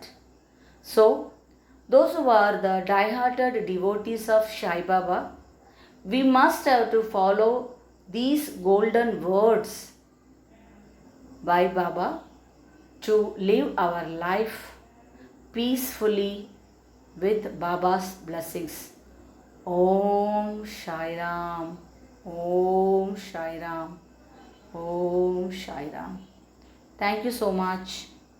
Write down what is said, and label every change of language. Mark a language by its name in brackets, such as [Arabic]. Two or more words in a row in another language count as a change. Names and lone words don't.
[English] So, those who are the die-hearted devotees of Sai Baba, we must have to follow these golden words by Baba to live our life peacefully with Baba's blessings. Om Sai Ram, Om Sai Ram, Om Sai Ram. Thank you so much.